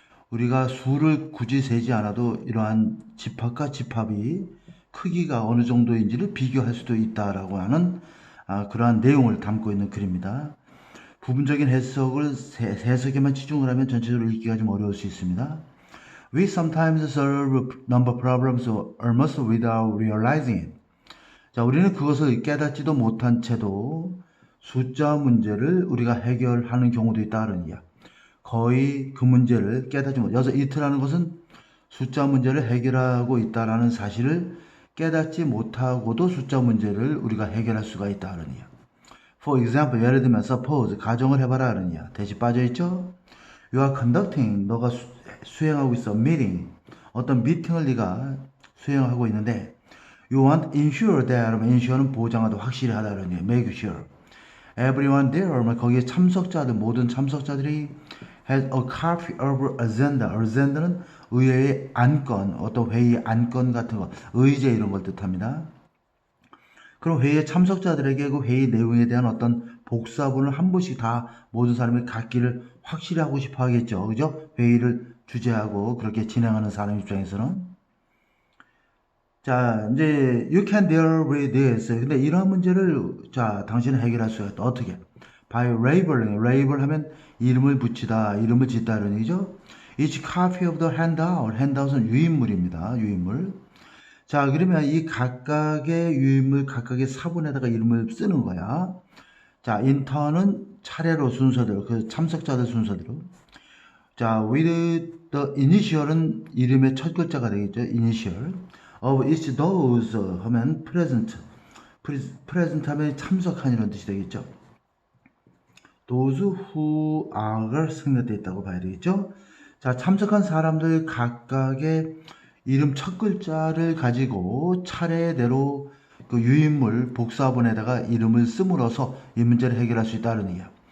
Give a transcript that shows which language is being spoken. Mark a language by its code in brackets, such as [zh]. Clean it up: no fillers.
[ko] 우리가 수를 굳이 세지 않아도 이러한 집합과 집합이 크기가 어느 정도인지를 비교할 수도 있다라고 하는 그러한 내용을 담고 있는 글입니다. 부분적인 해석을 해석에만 치중을 하면 전체적으로 읽기가 좀 어려울 수 있습니다. [en] We sometimes solve number problems almost without realizing it. [ko] 자, 우리는 그것을 깨닫지도 못한 채도 숫자 문제를 우리가 해결하는 경우도 있다는 이야. 거의 그 문제를 깨닫지 못. 여기서 it라는 것은 숫자 문제를 해결하고 있다라는 사실을 깨닫지 못하고도 숫자 문제를 우리가 해결할 수가 있다는 이야. [en] For example, [ko] 예를 들면 [en] suppose [ko] 가정을 해봐라는 이야. 대시 빠져 있죠? [en] You are conducting, [ko] 너가 수행하고 있어. meeting, 어떤 미팅을 네가 수행하고 있는데 [en] you want ensure that, [ko] ensure는 보장하다, 확실히 하다는 얘기예요. [en] make sure. everyone there, [ko] 거기에 참석자들, 모든 참석자들이 [en] has a copy of agenda. [ko] agenda는 의회의 안건, 어떤 회의 안건 같은 거, 의제 이런 걸 뜻합니다. 그럼 회의의 참석자들에게 그 회의 내용에 대한 어떤 복사본을 한 번씩 다 모든 사람이 갖기를 확실히 하고 싶어 하겠죠. 그죠? 회의를 주재하고 그렇게 진행하는 사람 입장에서는. 자, 이제 [en] you can deal with this. [ko] 근데 이러한 문제를 자, 당신은 해결할 수가 있다. 어떻게? [en] by labeling. [ko] label 하면 이름을 붙이다, 이름을 짓다 이런 얘기죠. [en] Each copy of the handout. handout은 [ko] 유인물입니다. 유인물. 자, 그러면 이 각각의 유인물, 각각의 사본에다가 이름을 쓰는 거야. 자, 인턴은 차례로 순서대로, 그 참석자들 순서대로. 자, [en] with the initial [ko] 은 이름의 첫 글자가 되겠죠. [en] initial. of each those 하면 present. [ko] present 하면 참석한 이런 뜻이 되겠죠. [en] those who are [ko] 생략되어 있다고 봐야 되겠죠. 자, 참석한 사람들 각각의 이름 첫 글자를 가지고 차례대로 그 유인물 복사본에다가 이름을 씀으로써 이 문제를 해결할 수 있다는 얘기야.